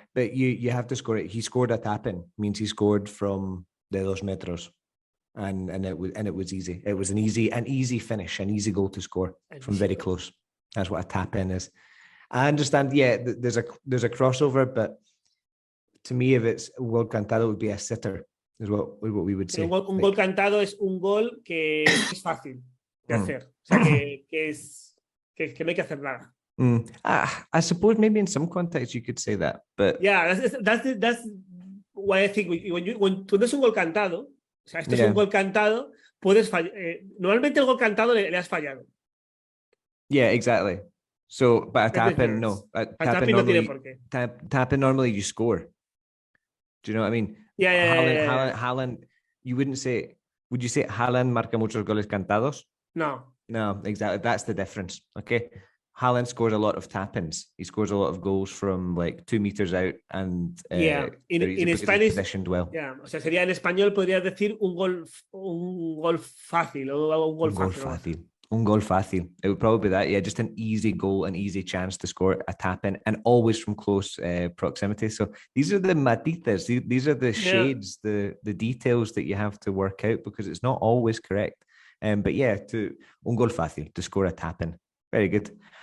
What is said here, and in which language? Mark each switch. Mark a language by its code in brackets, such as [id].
[en] But you have to score it. He scored a tap-in, means he scored from the 2 metros. And it was easy. It was an easy finish, an easy goal to score from very close. That's what a tap-in is. I understand, there's a crossover, but to me, if it's [es] un gol cantado, [en] it would be a sitter, is what we would say. [es] Un gol cantado es un gol que es fácil de hacer. O sea, que no hay que hacer nada. [en] I suppose maybe in some context you could say that, but that's why I think when [es] tú es un gol cantado, o sea, esto es un gol cantado, puedes fallar. Normalmente el gol cantado le has fallado. [en] Yeah, exactly. So, but a tap-in, no. A [es] tap-in no tiene por qué. [en] Tap-in normally you score. Do you know what I mean? Yeah. Haaland, you wouldn't say. Would you say [es] Haaland marca muchos goles cantados? [en] No, exactly. That's the difference. Okay. Haaland scores a lot of tap-ins. He scores a lot of goals from like 2 meters out and in Spanish positioned well. Yeah, [es] o sea, sería en español podrías decir un gol fácil o un gol fácil. Un gol fácil. [en] It would probably be that. Yeah, just an easy goal, an easy chance to score a tap-in, and always from close proximity. So these are the matitas. These are the shades, the details that you have to work out because it's not always correct. But to [es] un gol fácil, [en] to score a tap-in. Very good.